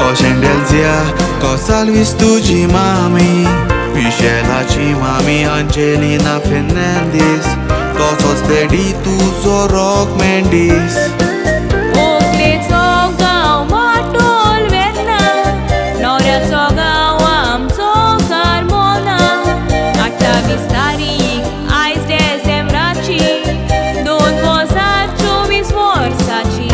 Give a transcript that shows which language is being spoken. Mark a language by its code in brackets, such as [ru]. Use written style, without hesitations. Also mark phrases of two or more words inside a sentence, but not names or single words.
[kok] Shendelzia To Salvis tuji mami Mishelaci mami Angelina Fernandez To sos Daddy tuzo Rock Mendes ओकलेचो गांव माटोल वेर्ना न्हवऱ्याचो गांव आमचो कार्मोना 28 तारीख आयज डिसेंबराची 2024 वर्साची